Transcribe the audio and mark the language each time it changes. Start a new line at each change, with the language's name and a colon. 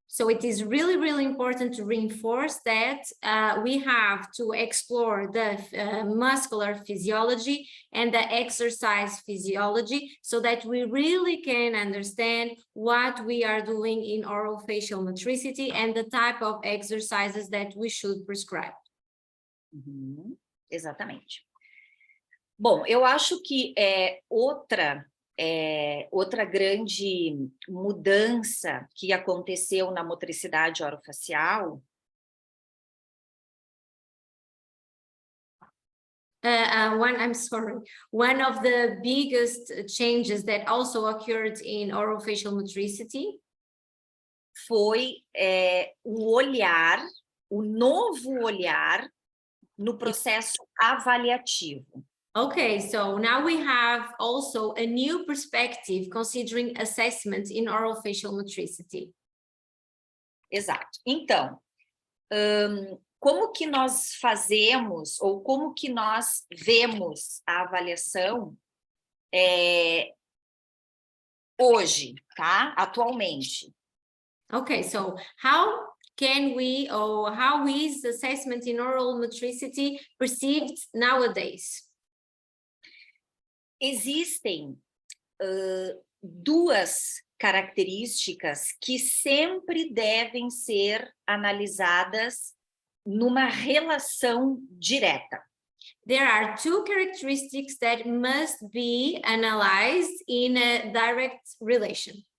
English: So it is really, really important to reinforce that we have to explore the muscular physiology and the exercise physiology so that we really can understand what we are doing in orofacial motricity and the type of exercises that we should prescribe.
Portuguese: Exatamente. Bom, eu acho que outra grande mudança que aconteceu na motricidade orofacial
English: one of the biggest changes that also occurred in orofacial motricity
Portuguese: foi o novo olhar no processo avaliativo.
English: Okay, so now we have also a new perspective considering assessment in orofacial motricity.
Portuguese: Exato. Então, como que nós fazemos ou como que nós vemos a avaliação hoje, tá? Atualmente.
English: Okay, so how can we, or how is assessment in oral motricity perceived nowadays?
Portuguese: Existem duas características que sempre devem ser analisadas numa relação direta.
English: There are two characteristics that must be analyzed in a direct relation.